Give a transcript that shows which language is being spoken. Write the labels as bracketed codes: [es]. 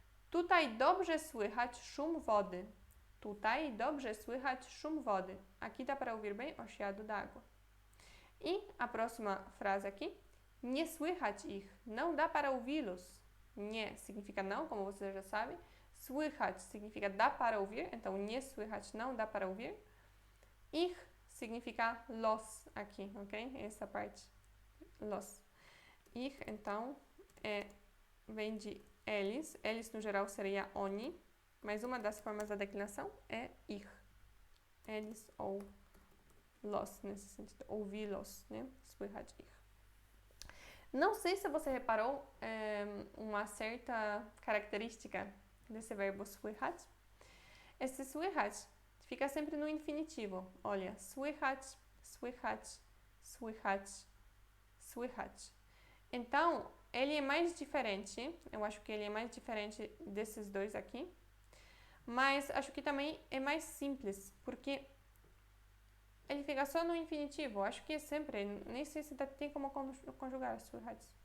[pl] Tutaj dobrze słychać szum wody. Tutaj dobrze słychać szum wody. [pt] Aqui dá para ouvir bem o chiado d'água. E a próxima frase aqui. [pl] Nie słychać ich. [pt] Não dá para ouvi-los. Nie significa não, como você já sabe. Słychać significa dá para ouvir. Então, [pl] nie słychać [pt] não dá para ouvir. Ich significa los aqui, ok? Essa parte. Los. Ich, então, vem de eles. Eles, no geral, seria oni. Mas uma das formas da declinação é ir. Eles ou los, nesse sentido. Ouvi-los, né? Słychać ich. Não sei se você reparou uma certa característica desse verbo słychać. Esse słychać fica sempre no infinitivo. Olha, słychać, słychać, słychać, słychać. Então, ele é mais diferente, eu acho que ele é mais diferente desses dois aqui, mas acho que também é mais simples, porque ele fica só no infinitivo. Acho que é sempre, nem sei se tem como conjugar słychać.